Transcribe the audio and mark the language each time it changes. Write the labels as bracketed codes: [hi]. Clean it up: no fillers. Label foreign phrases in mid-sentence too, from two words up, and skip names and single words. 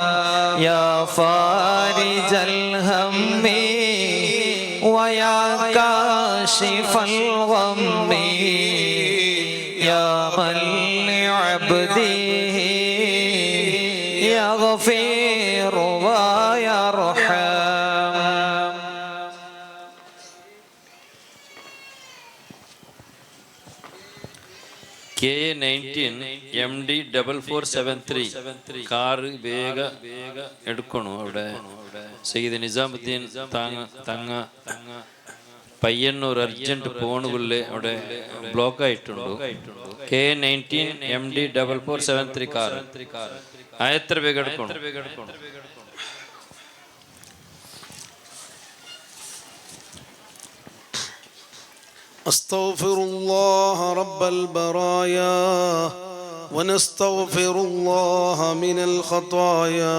[ar] يا فارج الهم ويا كاشف الغم يا من لعبده يغفر ويرحم. [ml] KA19 MD 4473 കാർ വേഗ എടുക്കണു. അവിടെ സയ്യിദ് നിസാമുദ്ദീൻ തങ്ങ പയ്യന്നൂർ അർജന്റ് ഫോണുകളിൽ അവിടെ ബ്ലോക്ക് ആയിട്ടുണ്ട്. KA19 MD 4473 കാർ എത്ര വേഗം എടുക്കണം? [ar] أستغفر الله رب البرايا ونستغفر الله من الخطايا.